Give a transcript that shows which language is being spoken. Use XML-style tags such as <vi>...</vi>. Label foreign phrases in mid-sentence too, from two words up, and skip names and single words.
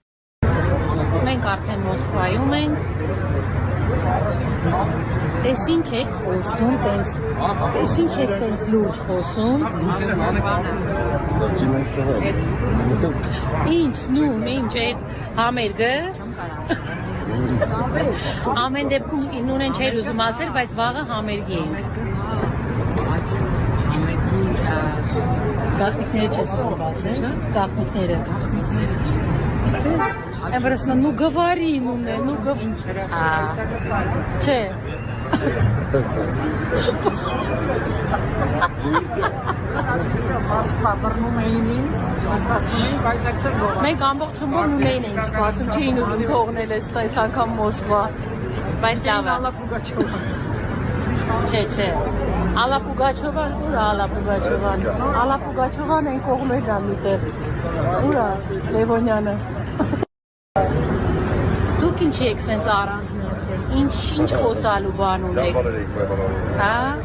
<hy>Մենք արդեն Մոսկվայում ենք։ Էս ինչ եք խոսում, տենց։ Էս ինչ եք տենց լուրջ խոսում։ Ինչ, նույն, ինչ այդ համերգը։ Ամեն դեպքում նույնն չէր ուզում ասել, բայց վաղը համերգի ենք։ Գաղտնիքները չես ուզում բացել, գաղտնիքները։</hy> <ru>Я просто, ну говори, ну говори.</ru> <hy>Չէ։ Մենք ամբողջ խմբով նույնն էինք սպասում, չէին ուզում թողնել այս անգամ Մոսկվա, բայց լավ է։ Չէ։ Ալա Պուգաչովան, ուր է Ալա Պուգաչովան։ Ալա Պուգաչովան այն կողմերն ան միտեղ։ Ուր է Լևոնյանը։ Դուք ինչի եք սենց առանձնացել, ինչ խոսալու բան ունեք, հա?</hy>